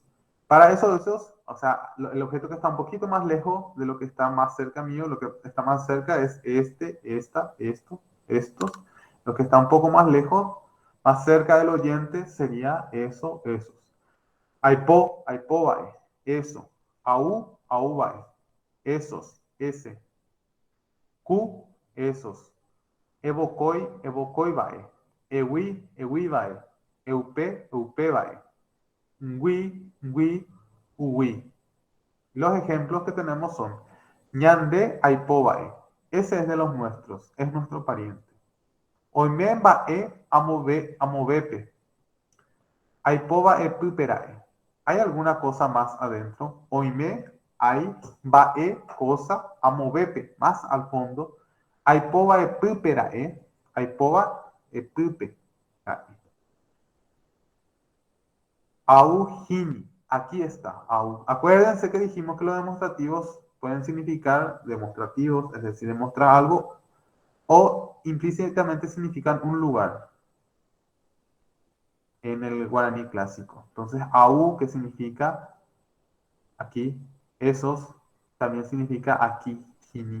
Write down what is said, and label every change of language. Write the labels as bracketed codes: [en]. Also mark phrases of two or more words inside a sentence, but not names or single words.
[es] Para esos, o sea, el objeto que está un poquito más lejos de lo que está más cerca mío, lo que está más cerca es estos. Lo que está un poco más lejos, más cerca del oyente, sería esos. [gn] Aipobae, eso. [es] Aubae, esos, ese. Q, esos. [gn] Evocoibae. Ewibae. Eupebae. Ngui, uwi. [es] Los ejemplos que tenemos son [gn] ñande aipobae. [es] Ese es de los nuestros, es nuestro pariente. [gn] Oimemba amovepe. Aipobae puperae. [es] ¿Hay alguna cosa más adentro? Oime, hay, bae, cosa, amovepe, más al fondo. [gn] Aipobae puperae. Aipoba pupe. Aujini. [es] Aquí está. Au. Acuérdense que dijimos que los demostrativos pueden significar demostrativos, es decir, demostrar algo, o implícitamente significan un lugar en el guaraní clásico. Entonces, au, que significa aquí, esos, también significa aquí, hini.